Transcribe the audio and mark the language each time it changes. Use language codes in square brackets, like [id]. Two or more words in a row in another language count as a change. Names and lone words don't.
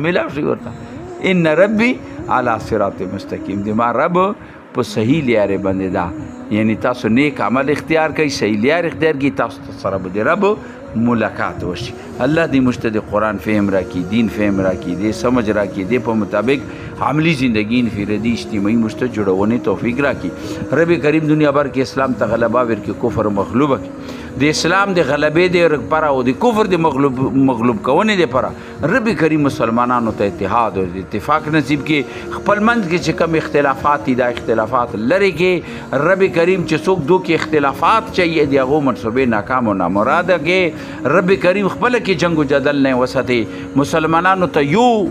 [ps] میلاو شئ ورته [ar] ان ربي علی صراط مستقیم [ps] د ما رب په صحیح لارې باندې ده یعنی تاسو نیک عمل اختیار کوي صحیح لار اختیار کوي تاسو سره به د رب ملاقات وشي الله دې موږ ته د قرآن فهم راکړي دین فهم راکړي دې سمجھ راکړي دې په مطابق [ur] عملی زندگی انفرادی اجتماعی [ps] مشت جوړونې توفیق راکړي رب کریم [ur] دنیا بھر [ps] کې اسلام ته غلبه ورکړي کفر مغلوب کړي د اسلام د غلبې د لپاره او د کفر د مغلوب کونې لپاره رب کریم مسلمانانو ته اتحاد او اتفاق نصیب کړي خپل منځ کې چې کوم اختلافات دي دا اختلافات لري کې رب کریم چې څوک دوه کې اختلافات چي دی هغه منصوبې ناکام او نامراده کې رب کریم خپل کې جنگ او جدل نه وساتي مسلمانانو ته